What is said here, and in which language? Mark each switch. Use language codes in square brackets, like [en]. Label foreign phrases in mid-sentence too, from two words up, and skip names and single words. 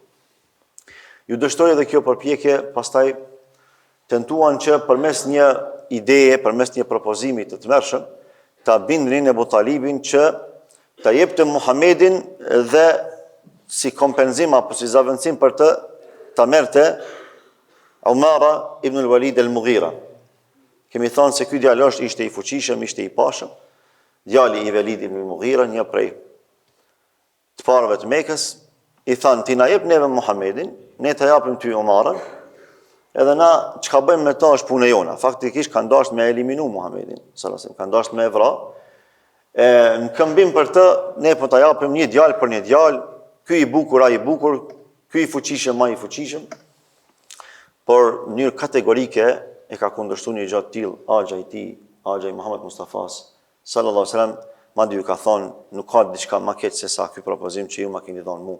[sq] Ju dështoi edhe kjo përpjekje, pastaj tentuan që përmes një ideje, përmes një propozimi të tmerrshëm, ta bindnin Ebu Talibin që ta jepte Muhamedin dhe si kompenzim apo si zaventësim për të ta merrte Umara ibn al-Walid al-Mughira. Kemi thënë se ky djalosh ishte i fuqishëm, ishte i pashëm, djali i Walid ibn al-Mughira, një prej të parëve të Mekës, i thanë ti na jep neve Muhamedin, ne të japim ty Umarën, edhe na çka bëjmë me ta është punë jona. Faktikisht kanë dashur me eliminu Muhamedin, [ar] sallallahu alaihi wasallam, [sq] kanë dashur me vra, Në këmbim për të, ne po ta japim një djalë për një djalë, ky i bukur, ai i bukur, ky i fuqishëm, ai i fuqishëm, por në mënyrë kategorike e ka kundërshtuar një gjë të tillë Axha i tij, Axha i Muhammed Mustafas [ar] sallallahu alaihi wasallam, [sq] madje ju ka thonë, nuk ka diçka më keq se sa ky propozim që ju ma keni dhënë mua.